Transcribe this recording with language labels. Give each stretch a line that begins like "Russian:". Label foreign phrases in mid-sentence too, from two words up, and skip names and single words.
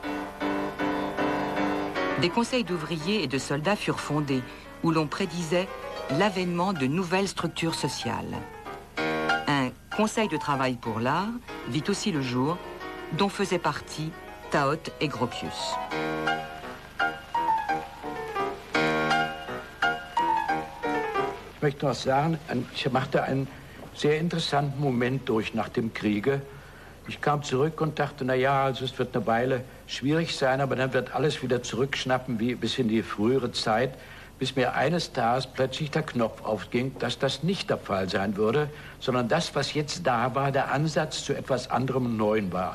French: Des conseils d'ouvriers et de soldats furent fondés, où l'on prédisait l'avènement de nouvelles structures sociales. Un conseil de travail pour l'art vit aussi le jour, dont faisaient partie Taut et Gropius.
German: Ich möchte noch sagen, ich machte einen sehr interessanten Moment durch nach dem Kriege. Ich kam zurück und dachte, na ja, also es wird eine Weile schwierig sein, aber dann wird alles wieder zurückschnappen wie bis in die frühere Zeit, bis mir eines Tages plötzlich der Knopf aufging, dass das nicht der Fall sein würde, sondern das, was jetzt da war, der Ansatz zu etwas anderem und Neuem war.